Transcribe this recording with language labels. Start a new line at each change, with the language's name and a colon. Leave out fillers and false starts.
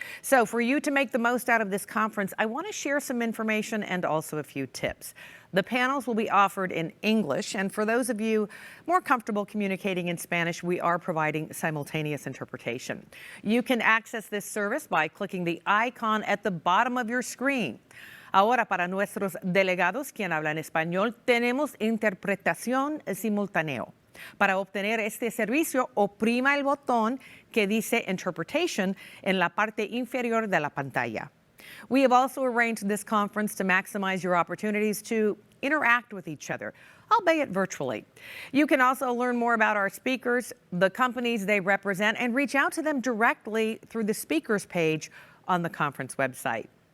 English: So for you to make the most out of this conference, I want to share some information and also a few tips. The panels will be offered in English, and for those of you more comfortable communicating in Spanish, we are providing simultaneous interpretation. You can access this service by clicking the icon at the bottom of your screen.
Spanish: Ahora, para nuestros delegados, quien habla en español, tenemos interpretación simultáneo. Para obtener este servicio, oprima el botón que dice Interpretation en la parte inferior de la pantalla.
English: We have also arranged this conference to maximize your opportunities to interact with each other, albeit virtually. You can also learn more about our speakers, the companies they represent, and reach out to them directly through the speakers page on the conference website.